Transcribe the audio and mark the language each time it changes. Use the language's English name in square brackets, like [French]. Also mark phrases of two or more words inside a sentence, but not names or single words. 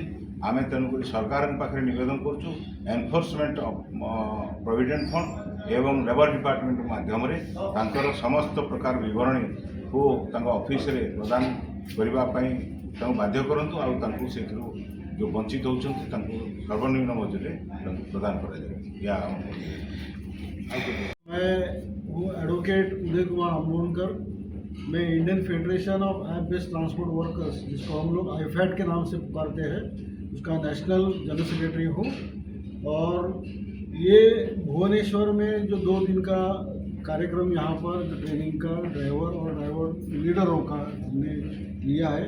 [Odia] ଆମେ ତେଣୁକରି ସରକାରଙ୍କ ପାଖରେ ନିବେଦନ କରୁଛୁ [English] Enforcement Provident Fund [Odia] ଏବଂ [English] Labour Department [Odia] ମାଧ୍ୟମରେ ତାଙ୍କର ସମସ୍ତ ପ୍ରକାର ବିବରଣୀକୁ ତାଙ୍କ ଅଫିସରେ ପ୍ରଦାନ କରିବା ପାଇଁ ତାଙ୍କୁ ବାଧ୍ୟ କରନ୍ତୁ ଆଉ ତାଙ୍କୁ ସେଥିରୁ ଯେଉଁ ବଞ୍ଚିତ ହେଉଛନ୍ତି ତାଙ୍କୁ ସର୍ବନିମ୍ନ ମଜୁରୀରେ ତାଙ୍କୁ ପ୍ରଦାନ କରାଯାଉ। [Hindi] मैं हूँ एडवोकेट उदय कुमार अमोनकर। मैं इंडियन फेडरेशन ऑफ ऐप बेस्ड ट्रांसपोर्ट वर्कर्स, जिसको हम लोग आईफैट के नाम से पुकारते हैं, उसका [English] National General Secretary [Hindi] हूँ। और ये भुवनेश्वर में जो 2 दिन का कार्यक्रम यहाँ पर ट्रेनिंग का ड्राइवर और ड्राइवर लीडरों का हमने लिया है।